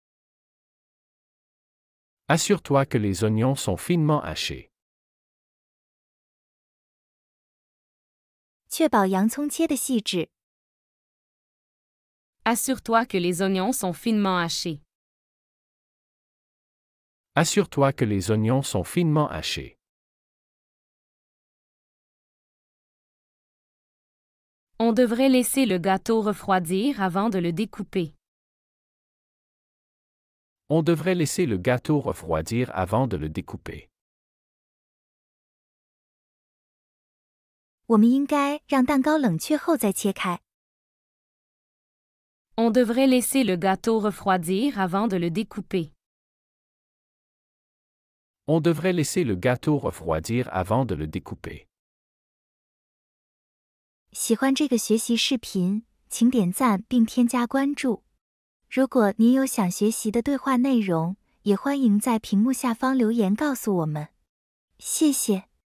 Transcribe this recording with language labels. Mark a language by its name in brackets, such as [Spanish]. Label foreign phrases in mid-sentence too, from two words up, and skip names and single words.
[French] Assure-toi que les oignons sont finement hachés. [Chinese] 确保洋葱切得细致。 [French] Assure-toi que les oignons sont finement hachés. Assure-toi que les oignons sont finement hachés. On devrait laisser le gâteau refroidir avant de le découper. On devrait laisser le gâteau refroidir avant de le découper. [Chinese] 我们应该让蛋糕冷却后再切开。 [French] On devrait laisser le gâteau refroidir avant de le découper. On devrait laisser le gâteau refroidir avant de le découper. [Chinese] 喜欢这个学习视频，请点赞并添加关注。如果您有想学习的对话内容，也欢迎在屏幕下方留言告诉我们。谢谢。